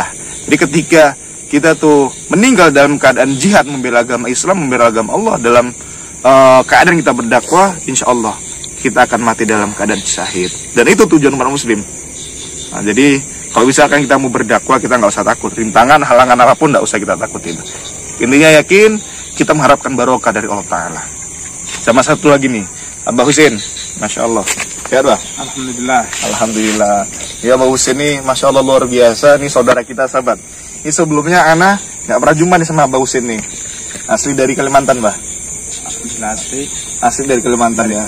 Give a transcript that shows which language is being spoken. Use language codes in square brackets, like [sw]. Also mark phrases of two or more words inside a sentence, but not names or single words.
[id] Jadi ketika kita tuh meninggal dalam keadaan jihad membela agama Islam, membela agama Allah, dalam keadaan kita berdakwah, [ar] إن شاء الله [id] kita akan mati dalam keadaan syahid. Dan itu tujuan umat muslim. Nah, jadi kalau misalkan kita mau berdakwah, kita nggak usah takut. Rintangan, halangan apapun nggak usah kita takutin. Intinya yakin, kita mengharapkan barokah dari Allah Ta'ala. Sama satu lagi nih, Abah Husin, [ar] ما شاء الله. [id] Sehat, Bah? Alhamdulillah. Alhamdulillah. Ya, Abah Husin nih, [ar] ما شاء الله [id] luar biasa. Nih saudara kita, sahabat. Ini sebelumnya Ana nggak pernah jumpa nih sama Abah Husin nih. Asli dari Kalimantan, Bah? Asli dari Kalimantan ya.